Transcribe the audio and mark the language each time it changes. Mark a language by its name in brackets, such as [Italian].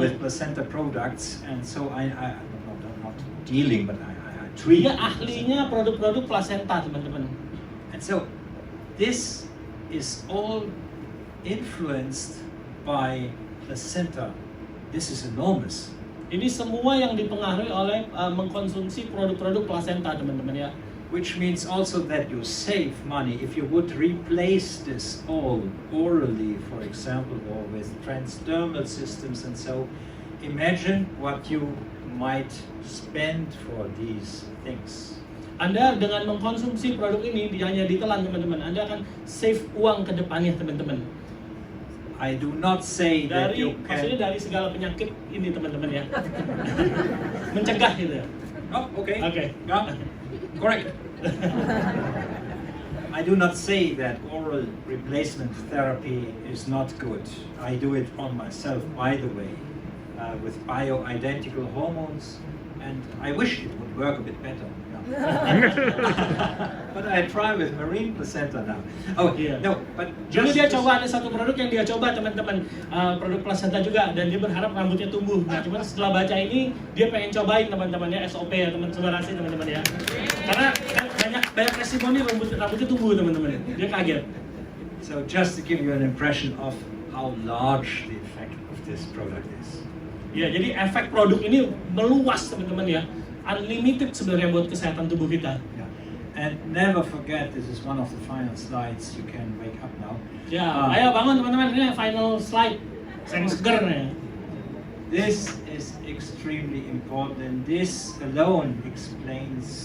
[English] with placenta products, and so I'm not dealing, but I treat. [Indonesian] Dia ahlinya produk-produk placenta teman-teman. [English] And so this is all influenced by placenta. This is enormous. [Indonesian] Ini semua yang dipengaruhi oleh mengkonsumsi produk-produk plasenta, teman-teman ya. [English] Which means also that you save money. If you would replace this all orally, for example, or with transdermal systems and so, imagine what you might spend for these things. [Indonesian] Anda dengan mengkonsumsi produk ini hanya ditelan, teman-teman, Anda akan save uang ke depannya, teman-teman. [English] I do not say that you [Indonesian] Maksudnya [English] can... [Indonesian] dari segala penyakit ini, teman-teman ya. Mencegah gitu ya. [English] Oh, okay. Okay. Yeah, correct. I do not say that oral replacement therapy is not good. I do it on myself, by the way, with bioidentical hormones, and I wish it would work a bit better. But I try with marine placenta now. Oh, Yeah. no, but [Indonesian] Dulu [English] just [Indonesian] dia coba, ada satu produk yang dia coba, teman-teman, produk plasenta juga, dan dia berharap rambutnya tumbuh. Nah, cuman setelah baca ini, dia pengen cobain, teman-teman ya, SOP ya, Subharasi, teman-teman ya. Karena banyak testimoni rambutnya tumbuh, teman-teman. Dia kaget. [English] So just to give you an impression of how large the effect of this product is. [Indonesian] Ya, jadi efek produk ini meluas, teman-teman ya. Unlimited sebenarnya buat kesehatan tubuh kita. [English] Yeah. And never forget, this is one of the final slides. You can wake up now. [Indonesian] Ya, ayo bangun teman-teman, ini [English] final slide. [Indonesian] Saya seger nih. [English] This is extremely important, and this alone explains